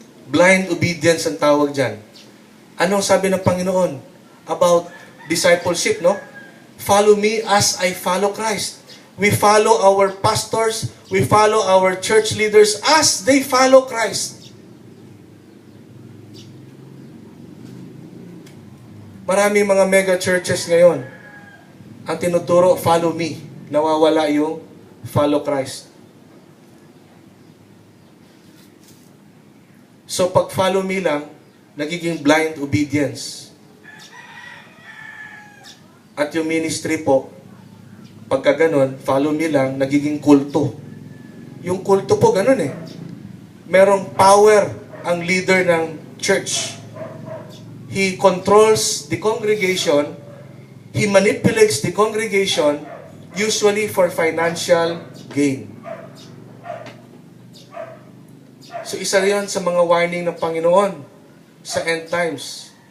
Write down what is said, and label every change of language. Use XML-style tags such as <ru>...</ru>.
<tl>Blind obedience ang tawag dyan. Anong sabi ng Panginoon about discipleship, no?</tl> <en>Follow me as I follow Christ. We follow our pastors, we follow our church leaders as they follow Christ.</en> <tl>Maraming mga mega churches ngayon, ang tinuturo,</tl> <en>follow me.</en> <tl>Nawawala yung follow Christ. So pag</tl> <en>follow me</en> <tl>lang, nagiging blind obedience. At yung ministry po, pagka ganon,</tl> <en>follow me</en> <tl>lang, nagiging kulto. Yung kulto po, ganon eh. Merong power ang leader ng church.</tl> <en>He controls the congregation, he manipulates the congregation, usually for financial gain.</en> <tl>So isa rin sa mga warning ng Panginoon sa end times.</tl>